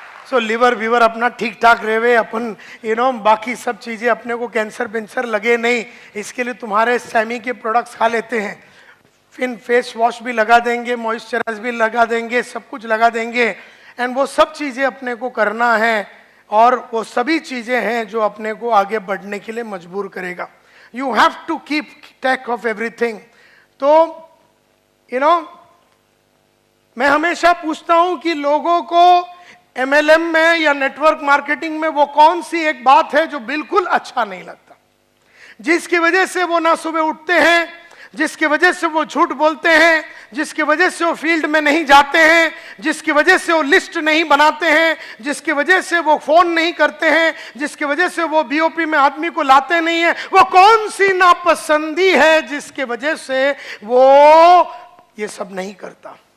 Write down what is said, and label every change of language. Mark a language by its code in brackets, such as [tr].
[hi] सो liver Weaver अपना ठीक ठाक रहे, अपन बाकी सब चीजें अपने को कैंसर लगे नहीं, इसके लिए तुम्हारे सैमी के प्रोडक्ट्स खा लेते हैं, फिर फेस वॉश भी लगा देंगे, मॉइस्चराइज भी लगा देंगे, सब कुछ लगा देंगे। एंड वो सब चीजें अपने को करना है और वो सभी चीजें हैं जो अपने को आगे बढ़ने के लिए मजबूर करेगा। [en] You have to keep track of everything. [hi] तो मैं हमेशा पूछता हूं कि लोगों को MLM में या नेटवर्क मार्केटिंग में वो कौन सी एक बात है जो बिल्कुल अच्छा नहीं लगता, जिसकी वजह से वो ना सुबह उठते हैं, जिसकी वजह से वो झूठ बोलते हैं, जिसकी वजह से वो फील्ड में नहीं जाते हैं, जिसकी वजह से वो लिस्ट नहीं बनाते हैं, जिसकी वजह से वो फोन नहीं करते हैं, जिसकी वजह से वो BOP में आदमी को लाते नहीं है, वो कौन सी नापसंदी है जिसकी वजह से वो ये सब नहीं करता।